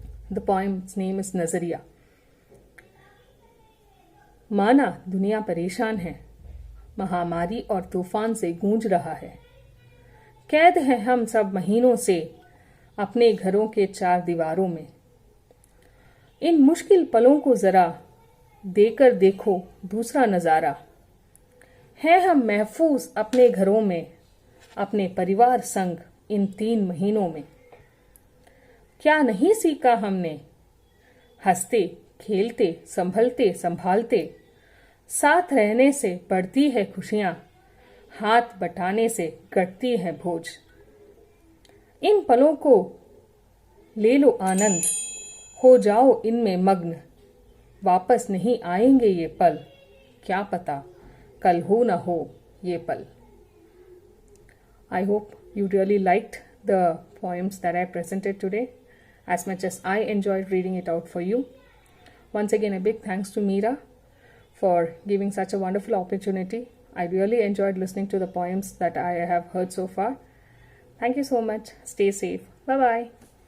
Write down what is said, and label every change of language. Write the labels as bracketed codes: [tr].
[en] The poem's name is Nazariya. [hi] माना दुनिया परेशान है, महामारी और तूफान से गूंज रहा है। कैद हैं हम सब महीनों से अपने घरों के चार दीवारों में। इन मुश्किल पलों को जरा देकर देखो दूसरा नजारा। हैं हम महफूज अपने घरों में, अपने परिवार संग इन 3 महीनों में। क्या नहीं सीखा हमने, हंसते खेलते संभलते संभालते, साथ रहने से बढ़ती है खुशियां, हाथ बटाने से कटती है भोज। इन पलों को ले लो आनंद, हो जाओ इनमें मग्न। वापस नहीं आएंगे ये पल, क्या पता कल हो ना हो ये पल। [en] I hope you really liked the poems that I presented today as much as I enjoyed reading it out for you. Once again, a big thanks to Meera for giving such a wonderful opportunity. I really enjoyed listening to the poems that I have heard so far. Thank you so much. Stay safe. Bye-bye.